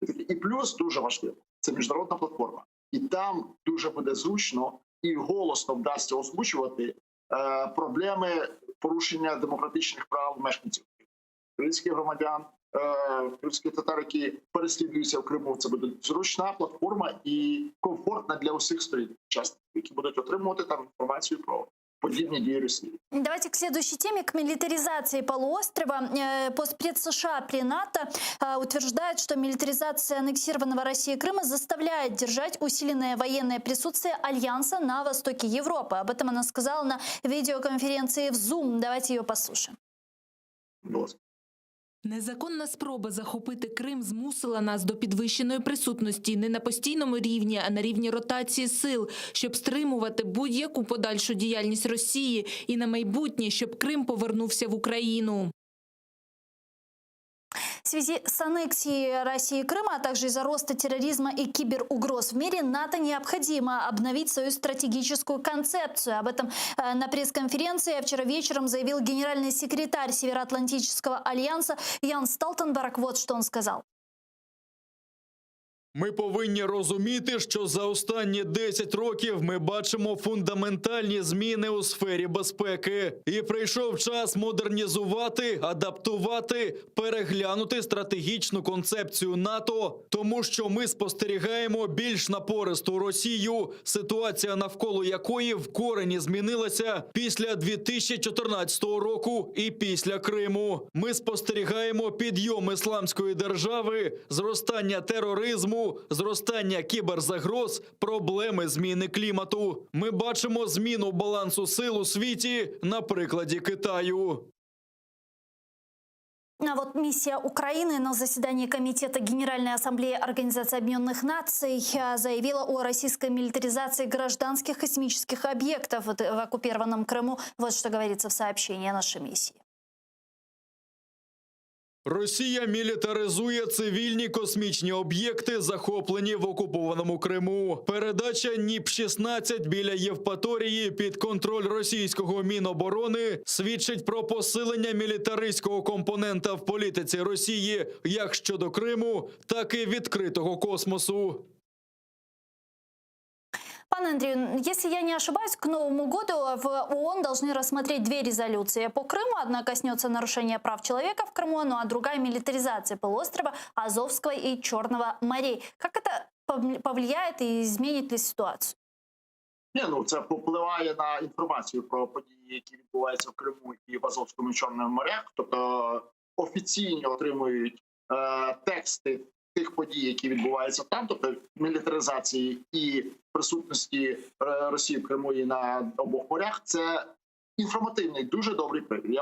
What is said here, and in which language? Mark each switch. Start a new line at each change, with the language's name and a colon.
Ukrainian: І плюс дуже важливо – це міжнародна платформа. І там дуже буде зручно і голосно вдасться озвучувати проблеми порушення демократичних прав мешканців. Кримських громадян, кримських татар, які переслідуються в Криму. Це буде зручна платформа і комфортна для усіх сторін, які будуть отримувати там інформацію про подібні дії Росії.
Russian: Давайте к следующей теме, к милитаризации полуострова. Постпред США при НАТО утверждает, что милитаризация аннексированного Россией Крыма заставляет держать усиленное военное присутствие Альянса на востоке Европы. Об этом она сказала на видеоконференции в Zoom. Давайте ее послушаем.
Ukrainian: Незаконна спроба захопити Крим змусила нас до підвищеної присутності не на постійному рівні, а на рівні ротації сил, щоб стримувати будь-яку подальшу діяльність Росії і на майбутнє, щоб Крим повернувся в Україну.
Russian: В связи с аннексией России Крыма, а также из-за роста терроризма и киберугроз в мире, НАТО необходимо обновить свою стратегическую концепцию. Об этом на пресс-конференции вчера вечером заявил генеральный секретарь Североатлантического альянса Ян Столтенберг. Вот что он сказал.
Ukrainian: Ми повинні розуміти, що за останні 10 років ми бачимо фундаментальні зміни у сфері безпеки. І прийшов час модернізувати, адаптувати, переглянути стратегічну концепцію НАТО, тому що ми спостерігаємо більш напористу Росію, ситуація навколо якої в корені змінилася після 2014 року і після Криму. Ми спостерігаємо підйом ісламської держави, зростання тероризму, зростання кіберзагроз, проблеми зміни клімату. Ми бачимо зміну балансу сил у світі на прикладі Китаю.
Russian: А вот миссия Украины на заседании Комитета Генеральной Ассамблеи Организации Объединенных Наций заявила о российской милитаризации гражданских космических объектов в оккупированном Крыму. Вот что говорится в сообщении нашей миссии.
Ukrainian: Росія мілітаризує цивільні космічні об'єкти, захоплені в окупованому Криму. Передача НІП-16 біля Євпаторії під контроль російського Міноборони свідчить про посилення мілітаристського компонента в політиці Росії як щодо Криму, так і відкритого космосу.
Russian: Пан Андрей, если я не ошибаюсь, к Новому году в ООН должны рассмотреть две резолюции по Крыму. Одна коснется нарушения прав человека в Крыму, ну а другая – милитаризации полуострова, Азовского и Черного морей. Как это повлияет и изменит ли ситуацию?
Ukrainian: Це попливає на інформацію про події, які відбуваються в Криму і в Азовському і Чорному морях. Тобто офіційно отримують тексти тих подій, які відбуваються там, тобто мілітаризації і присутності Росії в Криму і на обох морях, це інформативний, дуже добрий привід.